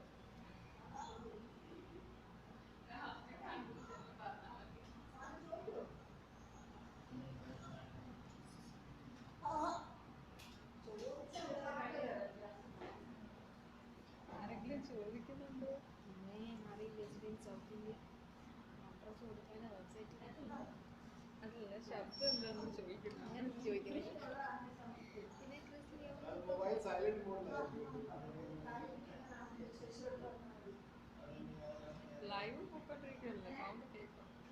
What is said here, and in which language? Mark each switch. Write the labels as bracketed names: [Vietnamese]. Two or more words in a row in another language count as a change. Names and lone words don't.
[Malayalam] ആരെങ്കിലും ചോദിക്കുന്നുണ്ടോ? അറിയില്ല. സൗത്ത് ഇന്ത്യ അഡ്രസ് കൊടുക്കാൻ വെബ്സൈറ്റിൽ അതല്ല ശബ്ദം എന്താണെന്ന് ചോദിക്കുന്നു. അങ്ങനെ ചോദിക്കുന്നത് പിന്നെ [English] mobile silent mode लगा [Malayalam] ലൈവ് പൊക്കോണ്ടിരിക്കുകയല്ലേ, സൗണ്ട് കേൾക്കാം.